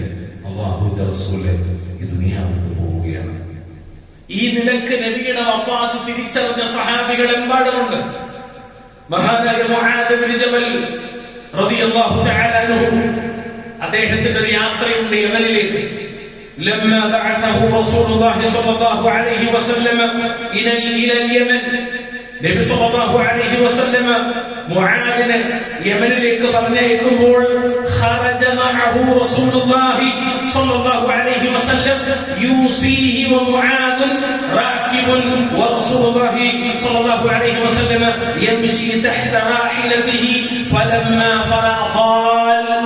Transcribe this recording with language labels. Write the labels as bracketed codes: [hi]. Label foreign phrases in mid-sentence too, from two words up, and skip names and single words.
[ml] അല്ലാഹുവിന്റെ റസൂൽ ഈ ദുനിയാവിൽ നിന്ന് പോവുകയാണ്. ഈ നിലക്ക് നബിയുടെ വഫാത്ത് തിരിച്ചറിഞ്ഞ സ്വഹാബികൾ എമ്പാടുമുണ്ട്. മഹാനായ മുആദ് ഇബ്നു ജബൽ [ar] رضي الله تعالى عنه [ml] അദ്ദേഹത്തിന്റെ ഒരു യാത്രയുണ്ട് യമനിലേക്ക്. [ar] لما بعثه رسول الله صلى الله عليه وسلم الى اليمن. نبي صلى الله عليه وسلم [ml] മുആദിനെ യമനിലേക്ക് പറഞ്ഞയക്കുമ്പോൾ [ar] خرج معه رسول الله صلى الله عليه وسلم يوصيه ومعاذ راكب ورسول الله صلى الله عليه وسلم يمشي تحت راحلته فلما فارق.